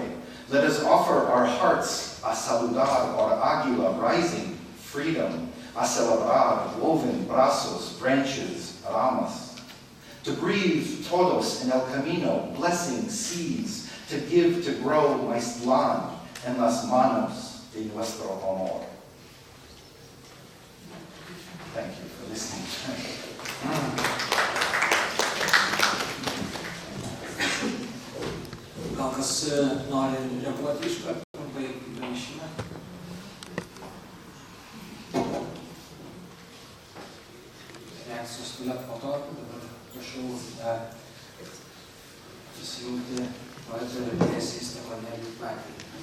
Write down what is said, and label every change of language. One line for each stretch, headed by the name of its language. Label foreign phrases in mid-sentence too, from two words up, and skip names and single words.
English: Let us offer our hearts
Spanish: a saludar
English: or águila rising, freedom,
Spanish: a celebrar,
English: woven, brazos, branches, ramas. To breathe
Spanish: todos en el camino,
English: blessing seeds, to give, to grow my land
Spanish: en las manos de nuestro honor.
English: Thank you for listening.
Lithuanian: Gal kas nori reaguoti iš karto, trumpai pranešimą? Reakcijos tuomet po to, dabar prašau prisijungti poetą ir eseistą Kornelijų Platelį.